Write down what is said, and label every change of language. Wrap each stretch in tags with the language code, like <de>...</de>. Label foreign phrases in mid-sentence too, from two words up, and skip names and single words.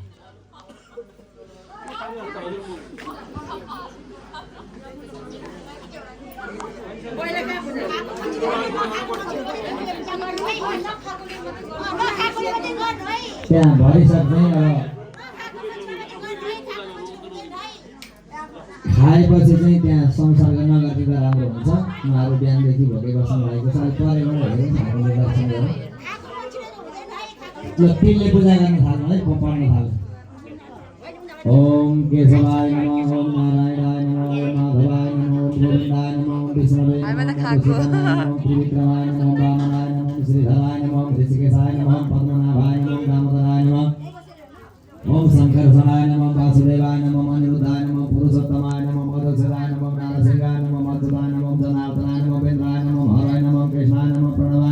<ne>त्यहाँ भरिसक्ने खाएपछि चाहिँ त्यहाँ संसर्ग नगरिदिँदा राम्रो हुन्छ उहाँहरू बिहानदेखि भोकै बस्नु भएको छ परेबाट हेरौँ ठाकुरले दर्शन गरौँ ल तिलले पूजा गर्न थाल्नु है पढ्न थाल्नु ओम</ne> <sa>केशवाय नमः ओम नारायणाय नमः ओम माधवाय नमः ओम गोविन्दाय नमः ओम विष्णुवे नमः ओम त्रिविक्रमाय नमः ओम वामनाय नमः ओम श्रीधराय नमः ओम ऋषिकेशाय नमः ओम पद्मनाभाय नमः ओम दामोदराय नमः ओम शंकरसनाय नमः वासुदेवाय नमः अनिरुद्धाय नमः पुरुषोत्तमाय नमः मधुसूदनाय नमः नारसिंहाय नमः मधुदाय नमः जनार्दनाय नमः वेन्द्राय नमः हराय नमः कृष्णाय नमः प्रणवाय</sa>